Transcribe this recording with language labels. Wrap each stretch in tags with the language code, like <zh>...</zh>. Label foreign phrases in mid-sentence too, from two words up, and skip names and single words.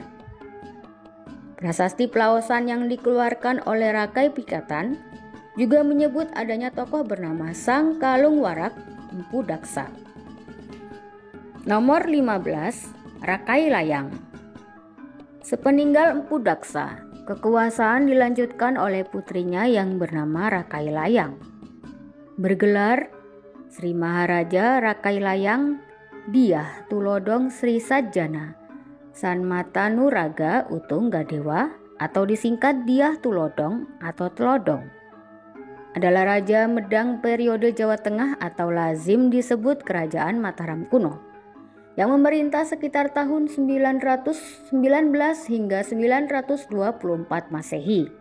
<id>Prasasti Pelaosan yang dikeluarkan oleh Rakai Pikatan juga menyebut adanya tokoh bernama Sang Kalung Warak Empu Daksa. Nomor 15, Rakai Layang. Sepeninggal Empu Daksa, kekuasaan dilanjutkan oleh putrinya yang bernama Rakai Layang. Bergelar Sri Maharaja Rakai Layang Dyah Tulodong Sri Sajjana Sanmatanuraga Utung Gadewa atau disingkat Dyah Tulodhong atau Tlodong adalah Raja Medang periode Jawa Tengah atau lazim disebut Kerajaan Mataram kuno yang memerintah sekitar tahun 919 hingga 924 Masehi.</id>